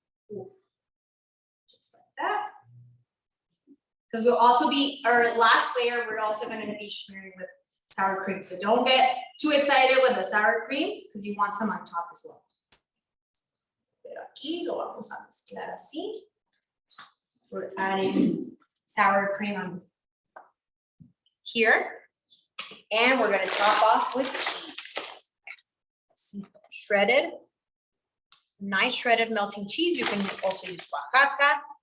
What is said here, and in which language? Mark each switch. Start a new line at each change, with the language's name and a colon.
English: Just like that. Because we'll also be our last layer. We're also going to be smearing with sour cream. So don't get too excited with the sour cream because you want some on top as well.
Spanish: Pero aquí lo vamos a mezclar así.
English: We're adding sour cream on here. And we're gonna top off with cheese. Shredded, nice shredded melting cheese. You can also use Oaxaca.